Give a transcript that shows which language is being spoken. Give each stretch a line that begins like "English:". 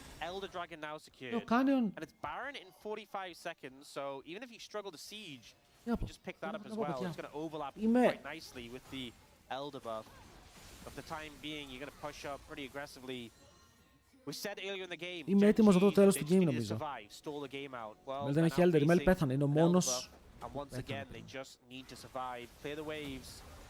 English: Elder Dragon now secured. No, Canyon. And it's Baron in 45 seconds, so even if you struggle to siege, you just pick that up as well. It's going to overlap quite nicely with the Elder buff. For the time being, you're going to push up pretty aggressively. We said earlier in the game,
Greek: είμαι έτοιμος εδώ το τέλος του game νομίζω.
English: Well,
Greek: δεν έχει Elder, η Mel πέθανε, είναι ο μόνος.
English: And once again, they just need to survive, clear the waves.